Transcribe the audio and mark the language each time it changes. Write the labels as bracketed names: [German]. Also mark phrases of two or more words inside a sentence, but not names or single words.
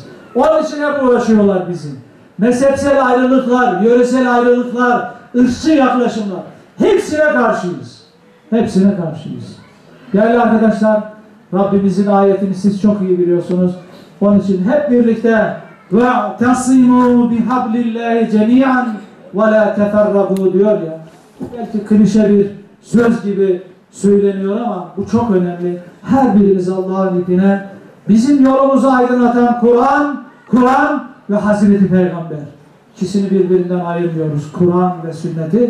[Turkish] Onun için hep uğraşıyorlar bizim. Mezhepsel ayrılıklar, yöresel ayrılıklar, ırkçı yaklaşımlar, hepsine karşıyız. Hepsine karşıyız. Değerli arkadaşlar, Rabbimizin ayetini siz çok iyi biliyorsunuz. Onun için hep birlikte [Arabic] وَاَعْتَصِمُوا بِحَبْلِ اللّٰهِ جَمِيعًا وَلَا تَفَرَّقُوا [Turkish] diyor ya. Belki klişe bir söz gibi söyleniyor ama bu çok önemli. Her birimiz Allah'ın ipine, bizim yolumuzu aydınlatan Kur'an ve Hazreti Peygamber. İkisini birbirinden ayırmıyoruz. Kur'an ve sünneti.